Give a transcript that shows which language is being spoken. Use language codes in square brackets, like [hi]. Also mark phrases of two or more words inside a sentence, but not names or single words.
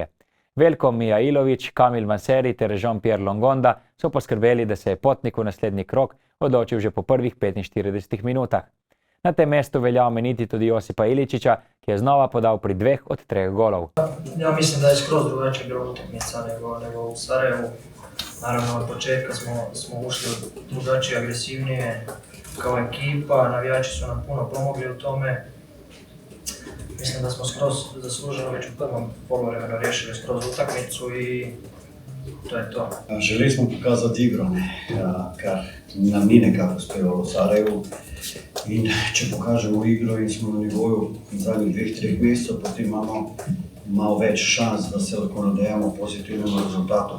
[sl] Veljko Mijailović, Kamil Manseri ter Jean-Pierre Longonda so poskrbeli, da se je potnik v naslednji krog odločil že po prvih 45 minutah. Na tem mestu velja omeniti tudi Josipa Iličića, ki je znova podal pri 2 od 3 golov. [hr] Ja mislim, da je skroz drugače bilo utakmica nego u Sarajevu. Naravno, od početka smo ušli drugačije, agresivnije. kao ekipa, navijači su nam puno pomogli u tome. Mislim da smo skroz zasluženo već u prvom poluvremenu riješili skroz utakmicu i to je to. [sl] Želeli smo pokazati igro, kar nam ni nekako uspevalo v Sarajevu. In če pokažemo igro in smo na nivoju zadnjih 2-3 mesecev, potem imamo malo več šans, da se lahko nadejamo pozitivnemu rezultatu.